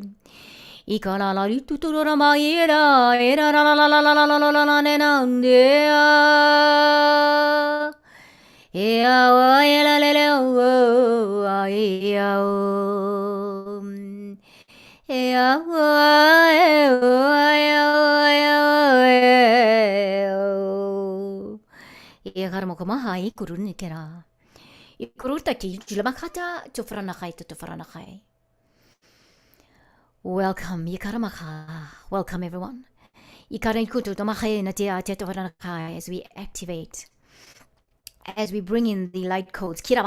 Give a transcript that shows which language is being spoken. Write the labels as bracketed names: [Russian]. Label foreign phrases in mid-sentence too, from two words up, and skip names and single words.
[English] ikala la tuturo maira era la la la la la la la la la nenandea ea wa ela lele o ea o ea wa ea garmo mahai kurunikera. Welcome, welcome everyone. As we activate, as we bring in the light codes.